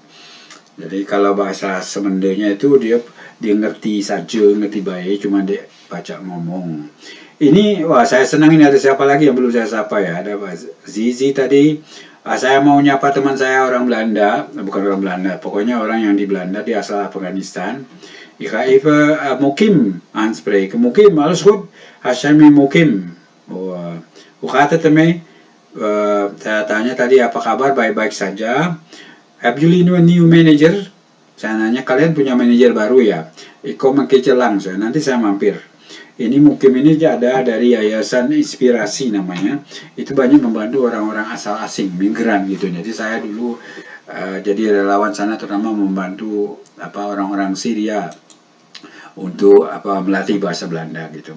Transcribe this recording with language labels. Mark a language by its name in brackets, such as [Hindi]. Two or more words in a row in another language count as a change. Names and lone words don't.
[Indonesian] Jadi kalau bahasa Semendenya itu dia ngerti saja, ngerti baik, cuma dia baca ngomong. Ini wah saya senang ini ada siapa lagi yang belum saya sapa ya. Ada Pak Zizi tadi. Saya mau nyapa teman saya orang Belanda, bukan orang Belanda, pokoknya orang yang di Belanda, dia asal Afghanistan. [Dutch] Ik ga even Mokim aanspreken. Mokim, alles goed? Hashemi Mokim. Hoe gaat het ermee? [Indonesian] Saya tanya tadi apa kabar, baik-baik saja. [Dutch] Hebben jullie een nieuw manager? [Indonesian] Saya nanya kalian punya manajer baru ya? [Dutch] Ik kom een keertje langs, [Indonesian] nanti saya mampir. Ini Mukim ini ada dari Yayasan Inspirasi namanya. Itu banyak membantu orang-orang asal asing, migran gitu. Jadi saya dulu jadi relawan sana terutama membantu orang-orang Syria untuk melatih bahasa Belanda gitu.